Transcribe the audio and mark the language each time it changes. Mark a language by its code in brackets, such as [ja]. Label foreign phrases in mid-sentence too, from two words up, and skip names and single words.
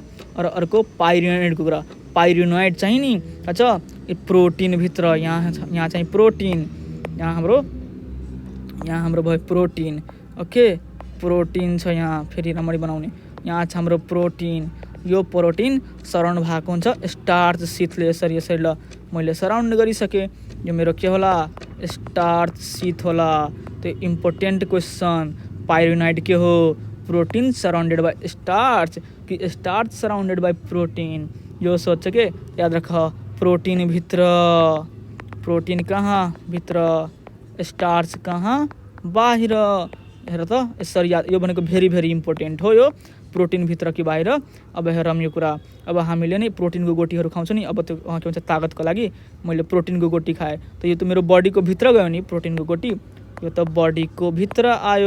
[ne] र अर्को पाइरिनोइडको कुरा, पाइरिनोइड चाहिँ नि अच्छा यो प्रोटिनभित्र, यहाँ चाहिँ प्रोटिन, यहाँ हाम्रो भयो प्रोटिन। ओके, प्रोटिन छ यहाँ, फेरि राम्ररी बनाउने, यहाँ छ हाम्रो प्रोटिन। यो प्रोटिन सराउन्ड भएको हुन्छ [en] starch sheath, [ne] यसरी ल मैले सराउन्ड गरिसकेँ। यो मेरो के होला? [en] starch sheath [ne] होला। तो [en] important question, [ne] पाइरुनाइड के हो? [en] protein surrounded by starch कि starch surrounded by protein? [hi] जो सोच के याद रख, [ne] प्रोटीन भित्र, प्रोटीन कहाँ भित्र, स्टार्च कहाँ बाहिर। हेर त सर याद, यो भनेको [en] very very important [ne] हो यो, प्रोटीन भित्र कि बाहिर। अब हेरौँ यो कुरा, अब हामीले नि प्रोटीनको गोटीहरू खाउँछ नि, अब त्यो के भन्छ तागतको लागि मैले प्रोटीनको गोटी खाएँ, त यो त मेरो बडीको भित्र गयो नि प्रोटीनको गोटी, यो त बडीको भित्र आयो।